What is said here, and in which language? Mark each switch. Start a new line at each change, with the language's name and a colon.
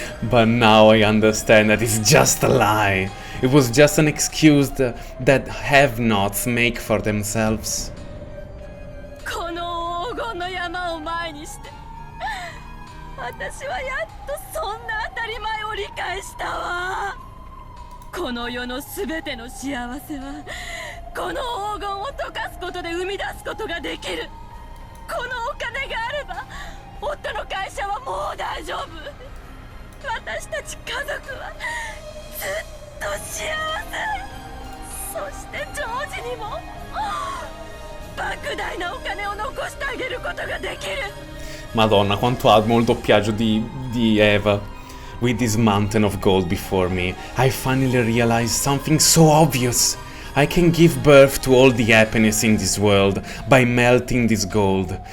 English: But now I understand that it's just a lie. It was just an excuse that have-nots make for themselves.
Japanese: この黄金の山を前にして、私はやっとそんな当たり前を理解したわ。この世のすべての幸せは、この黄金を溶かすことで生み出すことができる。このお金があれば、夫の会社はもう大丈夫。私たち家族はずっと幸せ。そしてジョージにも莫大なお金を残してあげることができる。
Italian: Madonna, quanto amo il doppiaggio di Eva.
English: With this mountain of gold before me, I finally realized something so obvious. I can give birth to all the happiness in this world by melting this gold.